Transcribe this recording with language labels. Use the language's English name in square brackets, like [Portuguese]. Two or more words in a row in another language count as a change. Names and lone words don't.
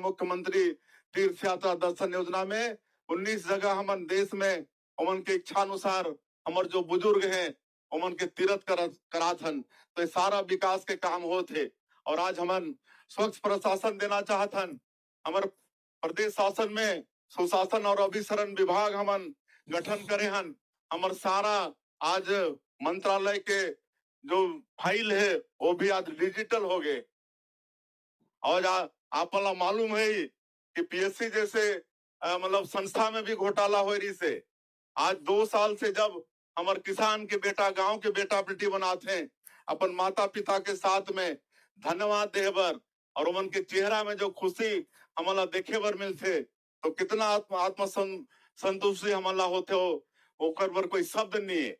[Chhattisgarhi] मुख्यमंत्री तीर्थ यात्रा दर्शन योजना में 19 जगह हमन देश में उमन के इच्छा अनुसार हमर जो बुजुर्ग हैं उमन के तीर्थ करात हन। तो सारा विकास के काम होते। और आज हमन स्वच्छ प्रशासन देना चाहत हन। हमारे प्रदेश शासन में सुशासन और अभिसरण विभाग हमन गठन करे हन। हमार सारा आज मंत्रालय के जो फाइल है वो भी आज डिजिटल हो गए। और आप मालूम है कि पीएससी जैसे मतलब संस्था में भी घोटाला हो रही से। आज 2 साल से जब हमारे किसान के बेटा गांव के बेटा बेटी बनाते हैं अपन माता पिता के साथ में धन्यवाद देवर और उमन के चेहरा में जो खुशी हमारा देखे बर मिलते तो कितना आत्म संतुष्टि हमारा होते हो ओकर पर कोई शब्द नहीं है।